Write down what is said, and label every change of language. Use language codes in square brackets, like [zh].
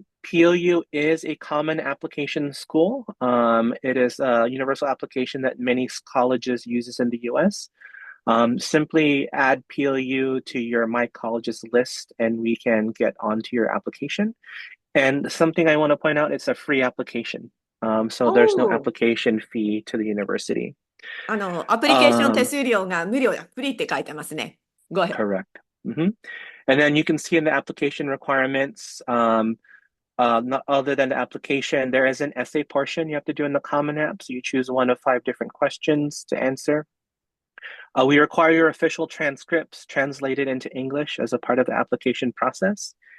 [en] PLU is a common application school. It is a universal application that many colleges uses in the US. Simply add PLU to your My Colleges list and we can get onto your application. And something I want to point out, it's a free application. So there's no application fee to the university. [ja] アプリケーション手数料が無料や、フリーって書いてますね。 [en] Go ahead. Correct. And then you can see in the application requirements, not other than the application, there is an essay portion you have to do in the Common App. So you choose one of 5 different questions to answer. We require your official transcripts translated into English as a part of the application process.